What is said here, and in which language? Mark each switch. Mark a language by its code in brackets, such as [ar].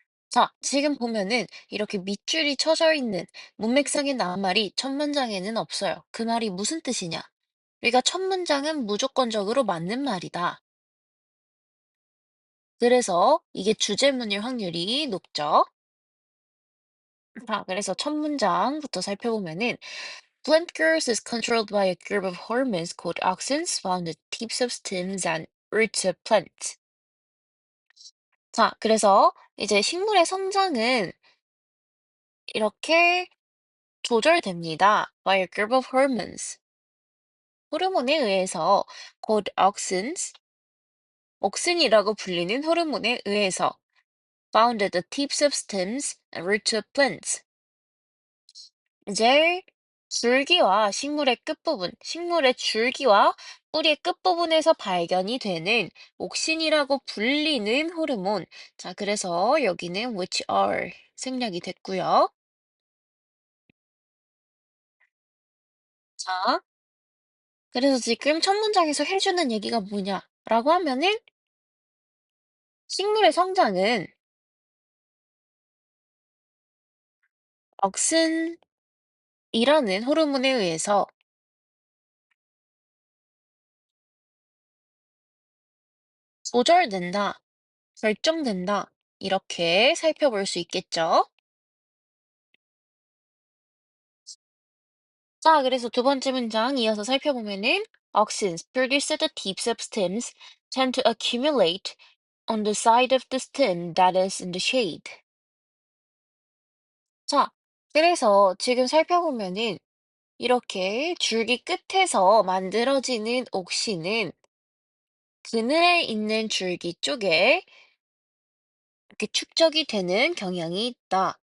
[ko] 자, 지금 보면은 이렇게 밑줄이 쳐져 있는 문맥상의 낱말이 첫 문장에는 없어요. 그 말이 무슨 뜻이냐? 우리가 첫 문장은 무조건적으로 맞는 말이다. 그래서 이게 주제문일 확률이 높죠. 자, 그래서 첫 문장부터 살펴보면은 [en] Plant growth is controlled by a group of hormones called auxins found in the tips of stems and roots of plants. [ko] 자, 그래서 이제 식물의 성장은 이렇게 조절됩니다. [en] By a group of hormones. [ko] 호르몬에 의해서 [en] called auxins, [ko] 옥신이라고 불리는 호르몬에 의해서 [en] found at the tips of stems and roots of plants. [ko] 이제 줄기와 식물의 끝부분, 식물의 줄기와 뿌리의 끝부분에서 발견이 되는 옥신이라고 불리는 호르몬. 자, 그래서 여기는 [en] which are [ko] 생략이 됐고요. 자, 그래서 지금 첫 문장에서 해주는 얘기가 뭐냐라고 하면은 식물의 성장은 억슨이라는 호르몬에 의해서 조절된다, 결정된다. 이렇게 살펴볼 수 있겠죠? 자, 그래서 두 번째 문장 이어서 살펴보면은 [en] auxins produce the tips of stems tend to accumulate on the side of the stem that is in the shade. [ko] 자, 그래서 지금 살펴보면은 이렇게 줄기 끝에서 만들어지는 옥시는 그늘에 있는 줄기 쪽에 이렇게 축적이 되는 경향이 있다.